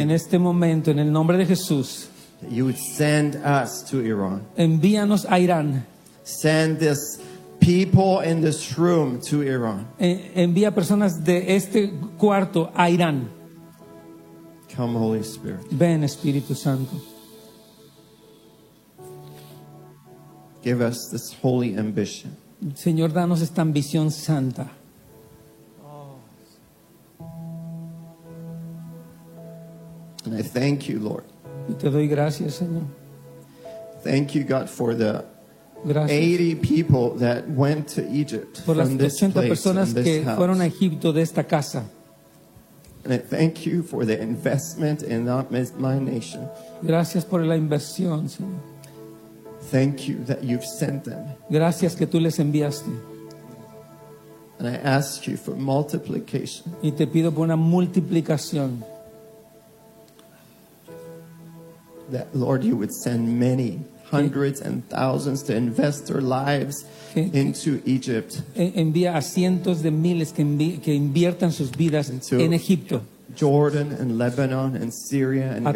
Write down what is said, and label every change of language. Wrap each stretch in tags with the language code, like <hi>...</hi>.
<es>En este momento, en el nombre de Jesús.</es> <en>You send us to Iran.</en> <es>Envíanos a Irán.</es> <en>Send this people in this room to Iran.</en> <es>Envía personas de este cuarto a Irán.</es> <en>Come, Holy Spirit.</en> <es>Ven, Espíritu Santo.</es> <en>Give us this holy ambition.</en> <es>Señor, danos esta ambición santa.</es> <en>And I thank you, Lord.</en> <es>Y te doy gracias, Señor.</es> <en>Thank you, God, for the</en> <es>gracias.</es> <en>80 people that went to Egypt</en> <es>por</es> <en>from this place,</en> <es>las 80 personas que fueron a Egipto de esta casa.</es> <en>And I thank you for the investment in not my nation.</en> <es>Gracias por la inversión, Señor.</es> <en>Thank you that you've sent them.</en> <es>Gracias que tú les enviaste.</es> <en>And I ask you for multiplication.</en> <es>Y te pido por una multiplicación.</es> <en>That, Lord, you would send many hundreds and thousands to invest their lives into Egypt.</en> <es>Envía a cientos de miles que inviertan sus vidas en Egipto.</es> <en>Jordan and Lebanon and Syria and Iraq.</en>